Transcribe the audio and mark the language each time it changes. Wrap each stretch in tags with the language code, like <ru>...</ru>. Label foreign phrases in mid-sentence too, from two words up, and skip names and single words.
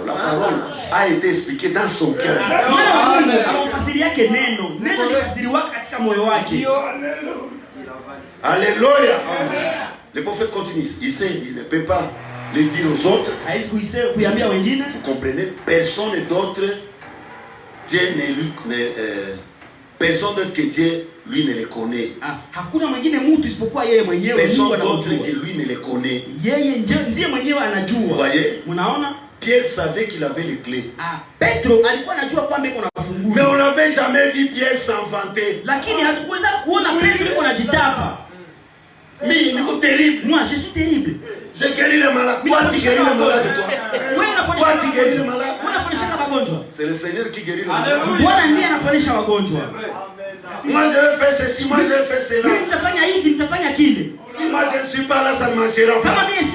<fr>La parole a été expliquée dans son cœur.</fr> <sw>Mwana wa Mungu anamfasiri yake neno. Neno lifasiriwa katika moyo wake.</sw> <fr>Alléluia. Le prophète continue. Il sait, il ne peut pas le dire aux autres.</fr> <sw>Haizi kuiambia wengine.</sw> <fr>Vous comprenez? Personne d'autre Dieu personne d'autre que Dieu, lui, ne les connaît.</fr> <sw>Hakuna mwingine mtu isipokuwa yeye mwenyewe.</sw> <fr>Personne d'autre que lui ne les connaît.</fr> <sw>Yeye ndiye mwenyewe anajua.</sw> <fr>Vous voyez?</fr> <sw>Unaona?</sw> <fr>Pierre savait qu'il avait les clés.</fr> <sw>Petro alikuwa anajua kwamba iko na funguo.</sw> <fr>Mais on n'avait jamais vu Pierre s'inventer.</fr> <sw>Lakini hatukuweza kuona Petro iko na jitapa.</sw> <fr>Mais il est terrible. Moi, je suis terrible. J'ai guéri les malades. Toi, tu guéris les malades de toi. Toi, tu guéris les malades. C'est le Seigneur qui guérit les malades. Moi, je vais faire ceci, moi, je vais faire cela. Si moi, je ne suis pas là, ça ne marchera pas.</fr>